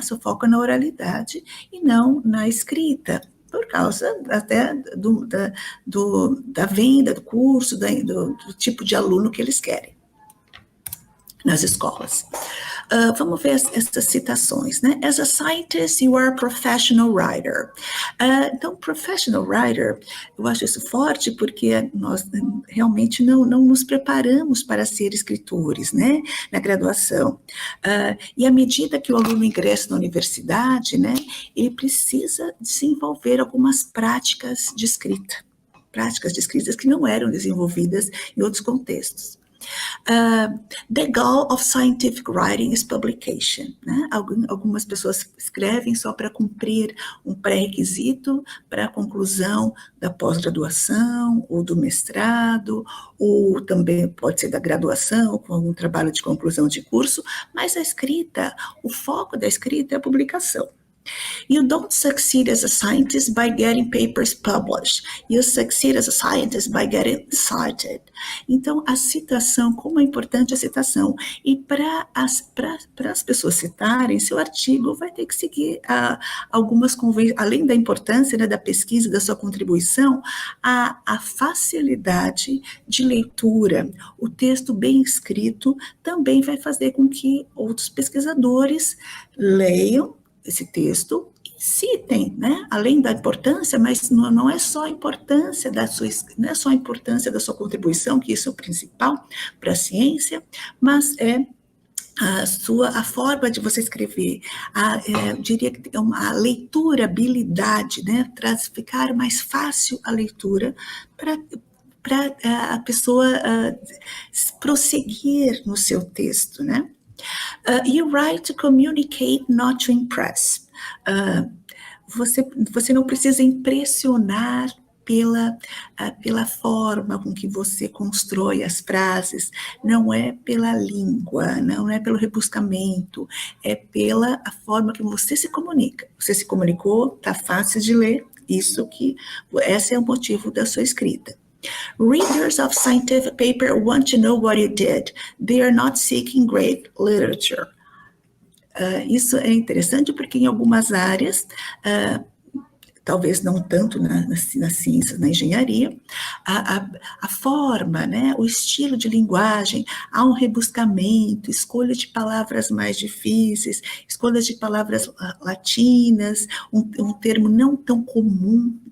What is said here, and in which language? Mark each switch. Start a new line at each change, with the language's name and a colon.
Portuguese: Seu foco é na oralidade e não na escrita, por causa até da venda do curso, do tipo de aluno que eles querem nas escolas. Vamos ver essas citações, né?
English: As a scientist, you are a professional writer.
Portuguese: Então,
English: professional writer,
Portuguese: eu acho isso forte porque nós realmente não nos preparamos para ser escritores, né? Na graduação. E à medida que o aluno ingressa na universidade, né? Ele precisa desenvolver algumas práticas de escrita que não eram desenvolvidas em outros contextos.
English: The goal of scientific writing is publication, né?
Portuguese: Algumas pessoas escrevem só para cumprir um pré-requisito para a conclusão da pós-graduação ou do mestrado, ou também pode ser da graduação, com algum trabalho de conclusão de curso, mas a escrita, o foco da escrita é a publicação.
English: You don't succeed as a scientist by getting papers published. You succeed as a scientist by getting cited.
Portuguese: Então, a citação, como é importante a citação. E para as pessoas citarem, seu artigo vai ter que seguir algumas convenções, além da importância, né, da pesquisa, da sua contribuição, a facilidade de leitura. O texto bem escrito também vai fazer com que outros pesquisadores leiam esse texto e citem, né? Além da importância, mas não é só a importância não é só a importância da sua contribuição, que isso é o principal para a ciência, mas é a forma de você escrever, eu diria que é uma leiturabilidade, né? Ficar mais fácil a leitura para a pessoa prosseguir no seu texto, né?
English: You write to communicate, not to impress.
Portuguese: Você não precisa impressionar pela forma com que você constrói as frases, não é pela língua, não é pelo rebuscamento, é pela a forma que você se comunica. Você se comunicou, está fácil de ler, esse é o motivo da sua escrita.
English: Readers of scientific paper want to know what you did. They are not seeking great literature.
Portuguese: Isso é interessante porque em algumas áreas, talvez não tanto nas ciências, na engenharia, a forma, né, o estilo de linguagem, há um rebuscamento, escolha de palavras mais difíceis, escolha de palavras latinas, um termo não tão comum